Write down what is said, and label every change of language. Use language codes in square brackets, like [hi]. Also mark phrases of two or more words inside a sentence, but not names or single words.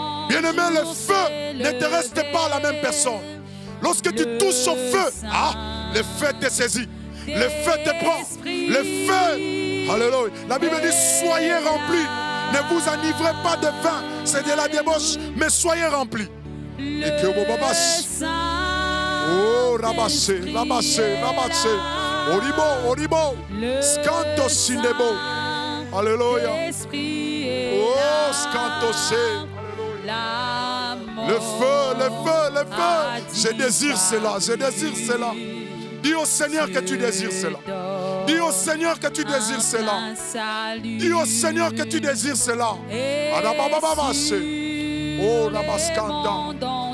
[fr] Bien-aimé, le feu ne te reste pas la même personne. Lorsque tu touches au feu, le feu te saisit. Le feu te prend. Le feu. Alléluia. La Bible dit, soyez remplis. Ne vous enivrez pas de vin. C'est de la débauche. Mais soyez remplis. Et que vous babasse. Oh, rabassez, rabassez, rabassez. Oribo, oribo. Scanto sindebo. Alléluia. Oh, scanto se. Le feu, le feu, le feu. Je désire cela, je désire cela. Dis au Seigneur que tu désires cela. Dis au Seigneur que tu désires cela. Dis au Seigneur que tu désires cela. Oh, Rabaskanda.